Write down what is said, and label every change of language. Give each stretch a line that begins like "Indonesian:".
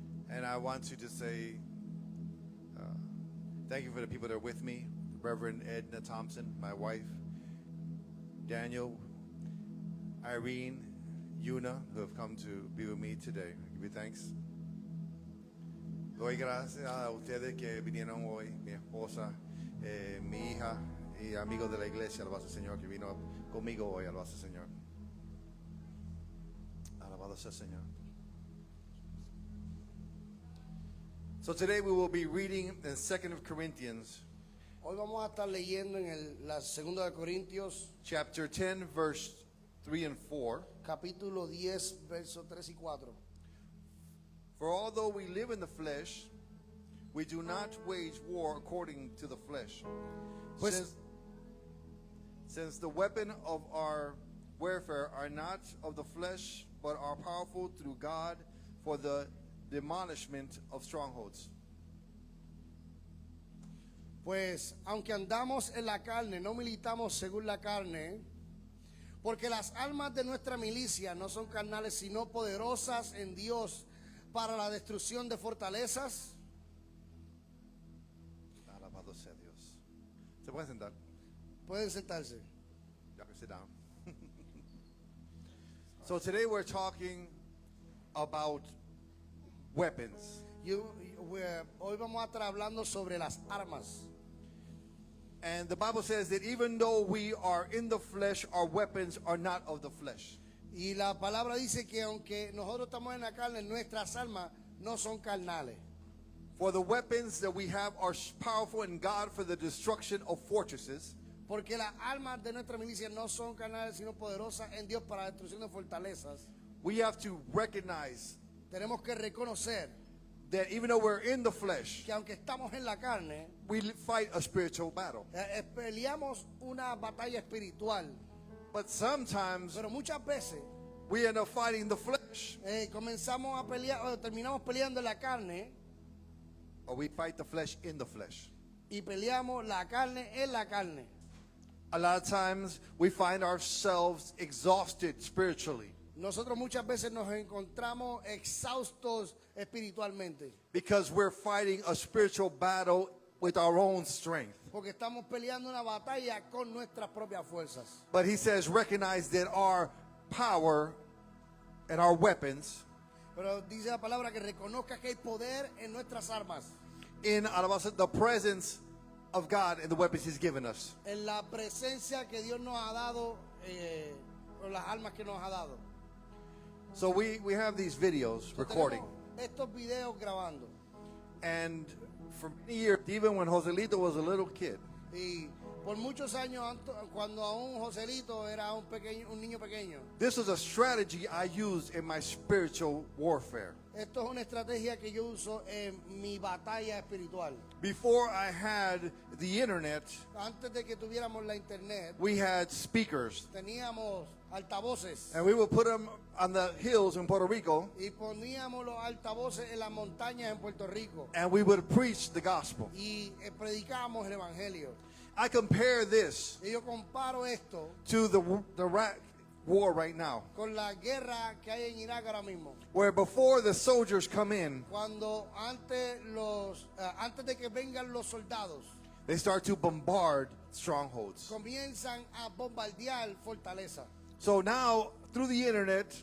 English: And I want to just say thank you for the people that are with me. Reverend Edna Thompson, my wife, Daniel, Irene, Yuna, who have come to be with me today. I give you thanks.
Spanish: Doy gracias a ustedes que vinieron hoy, mi esposa, mi hija y amigos de la iglesia, alabado sea el Señor, que vino conmigo hoy, alabado sea el Señor. Alabado sea el Señor.
English: So today we will be reading in 2 Corinthians.
Spanish: Hoy vamos a estar leyendo en la segunda de Corintios,
English: Chapter 10, verse 3 and 4.
Spanish: capítulo 10, versos 3 y 4.
English: For although we live in the flesh, we do not wage war according to the flesh. Since the weapon of our warfare are not of the flesh, but are powerful through God for the demolishment of strongholds.
Spanish: Pues aunque andamos en la carne, no militamos según la carne, porque las armas de nuestra milicia no son carnales, sino poderosas en Dios para la destrucción de fortalezas. Alabado sea Dios. ¿Se pueden sentar? Pueden sentarse.
English: You can sit down. So today we're talking about weapons.
Spanish: Hoy vamos a estar hablando sobre las armas.
English: And the Bible says that even though we are in the flesh, our weapons are not of the flesh.
Spanish: Y la palabra dice que aunque nosotros estamos en la carne, nuestras armas no son carnales.
English: For the weapons that we have are powerful in God for the destruction of fortresses.
Spanish: Porque las armas de nuestra milicia no son carnales, sino poderosas en Dios para la destrucción de fortalezas.
English: We have to recognize
Spanish: Tenemos que reconocer
English: that even though we're in the flesh,
Spanish: que aunque estamos en la carne,
English: we fight a spiritual battle.
Spanish: peleamos una batalla espiritual.
English: But sometimes
Spanish: Pero muchas veces
English: we end up fighting the flesh,
Spanish: comenzamos a pelear, o terminamos peleando en la carne
English: or we fight the flesh in the flesh.
Spanish: y peleamos la carne en la carne.
English: A lot of times we find ourselves exhausted spiritually
Spanish: Nosotros muchas veces nos encontramos exhaustos espiritualmente
English: because we're fighting a spiritual battle with our own strength.
Spanish: porque estamos peleando una batalla con nuestras propias fuerzas.
English: But he says, recognize that our power and our weapons
Spanish: Pero dice la palabra que reconozca que hay poder en nuestras armas,
English: in the presence of God and the weapons he's given us.
Spanish: en la presencia que Dios nos ha dado, o las armas que nos ha dado.
English: So we have these videos recording.
Spanish: Tenemos estos videos grabando.
English: And for many years, even when Joselito was a little kid,
Spanish: Y por muchos años, cuando aún Joselito era un niño pequeño,
English: this was a strategy I used in my spiritual warfare.
Spanish: esto es una estrategia que yo uso en mi batalla espiritual.
English: Before I had the internet,
Spanish: Antes de que tuviéramos la internet,
English: we had speakers.
Spanish: teníamos altavoces
English: And we would put them on the hills in Puerto Rico,
Spanish: y poníamos los altavoces en las montañas en Puerto Rico
English: and we would preach the gospel.
Spanish: y predicábamos el evangelio.
English: I compare this
Spanish: Y yo comparo esto
English: to the Iraq war right now,
Spanish: con la guerra que hay en Irak ahora mismo.
English: where before the soldiers come in,
Spanish: Cuando antes de que vengan los soldados,
English: they start to bombard strongholds.
Spanish: comienzan a bombardear fortaleza.
English: So now, through the internet,